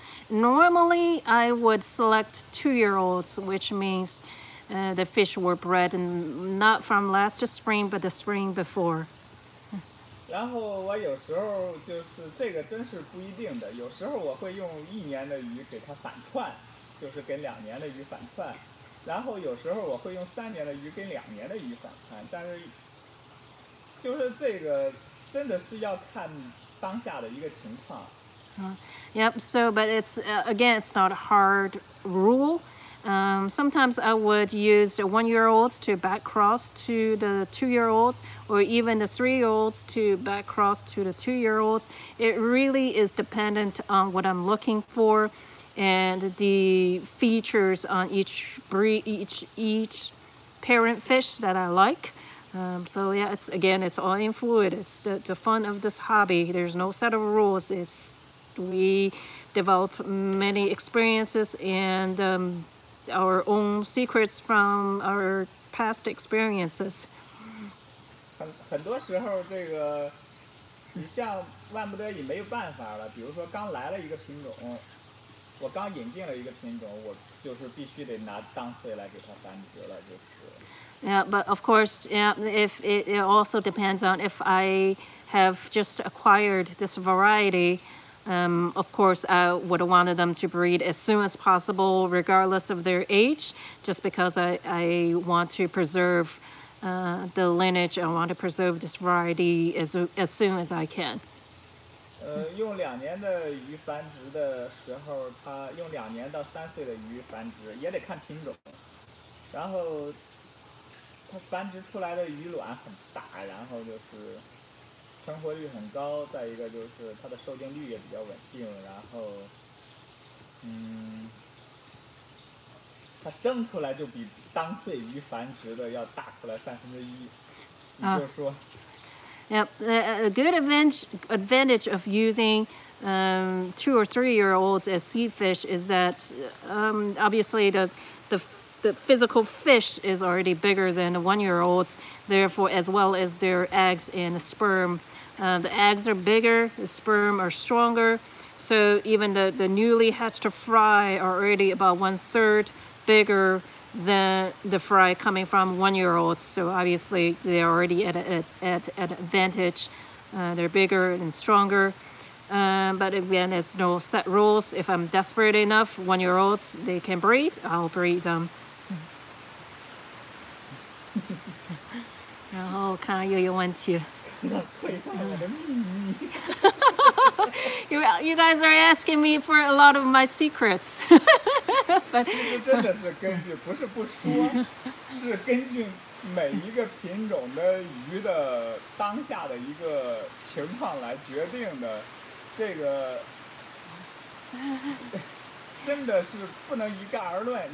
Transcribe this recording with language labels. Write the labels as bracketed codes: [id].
[en] Normally, I would select 2-year-olds, which means the fish were bred not from last spring, but the spring before. [zh] 然后我有时候就是这个真是不一定的，有时候我会用1年的鱼给它反串，就是跟2年的鱼反串，然后有时候我会用3年的鱼跟2年的鱼反串，但是就是这个真的是要看当下的一个情况。 [en] Yep. So, but it's again, it's not a hard rule. Sometimes I would use the 1-year-olds to back cross to the 2-year-olds, or even the 3-year-olds to back cross to the 2-year-olds. It really is dependent on what I'm looking for and the features on each breed, each parent fish that I like. So yeah, it's all in fluid. It's the fun of this hobby. There's no set of rules. We develop many experiences and our own secrets from our past experiences. [zh] 很多时候这个，你像万不得已没有办法了，比如说刚来了一个品种，我刚引进了一个品种，我就是必须得拿当岁来给它繁殖了，就是。 [en] Yeah, but of course, yeah, if it also depends on if I have just acquired this variety. Of course, I would have wanted them to breed as soon as possible, regardless of their age, just because I want to preserve the lineage. I want to preserve this variety as soon as I can. [zh] 用2年的鱼繁殖的时候，它用2年到3岁的鱼繁殖也得看品种，然后它繁殖出来的鱼卵很大，然后就是成活率很高，再一个就是它的受精率也比较稳定，然后，它生出来就比当岁鱼繁殖的要大出来1/3，你就说。 [en] Yep, a good advantage of using 2 or 3-year-olds as seed fish is that obviously the physical fish is already bigger than the 1-year-olds, therefore, as well as their eggs and the sperm. The eggs are bigger, the sperm are stronger, so even the newly hatched fry are already about 1/3 bigger than the fry coming from 1-year-olds. So obviously they're already at an advantage. They're bigger and stronger. But again, there's no set rules. If I'm desperate enough, 1-year-olds, they can breed, I'll breed them. [zh] 然后看又有问题了。窥探我的秘密。 [en] You guys are asking me for a lot of my secrets. [zh] 其实真的是根据，不是不说，是根据每一个品种的鱼的当下的一个情况来决定的，这个真的是不能一概而论。